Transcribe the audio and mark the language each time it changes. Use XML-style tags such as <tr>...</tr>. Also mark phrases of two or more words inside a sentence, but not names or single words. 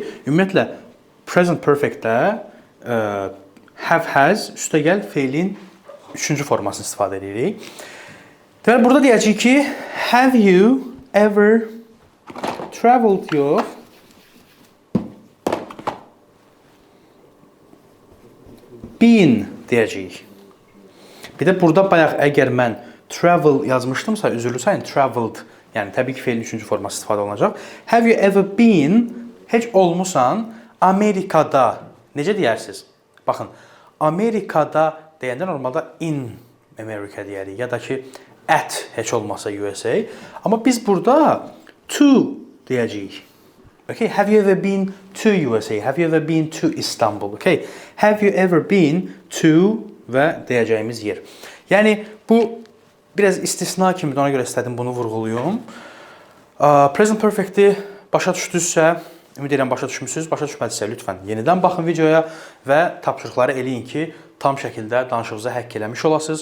<az>Ümumiyyətlə,</az> <en>present perfect-</en> <az>də have, has, üstəgəl feilin üçüncü formasını istifadə edirik. Deməli, burada deyəcəyik ki,</az> <en>have you ever traveled</en> <az>yox,</az> <en>been deyəcəyik.</en> <az>Bir də burada bayaq əgər mən travel yazmışdımsa, üzrlü sayın, traveled, yəni təbii ki, feilin üçüncü forması istifadə olunacaq.</az> <en>Have you ever been,</en> <az>heç olmusan, Amerikada, necə deyərsiniz? Baxın, Amerikada deyəndə normalda</az> <en>in America</en> <az>deyərik, ya da ki, at heç olmasa USA. Amma biz burada to deyəcəyik.</az> <en>Okay, have you ever been to USA? Have you ever been to Istanbul? Okay, have you ever been to</en> <az>və deyəcəyimiz yer. Yəni, bu biraz istisna kimidir, ona görə istədim bunu vurğuluyum.</az> <en>Present perfect-</en> <az>i başa düşdünüzsə, ümid edirəm başa düşmüsünüz. Başa düşmədisə, lütfən yenidən baxın videoya və tapşırıqları eləyin ki, tam şəkildə danışığınızı həkk eləmiş olasınız.</az>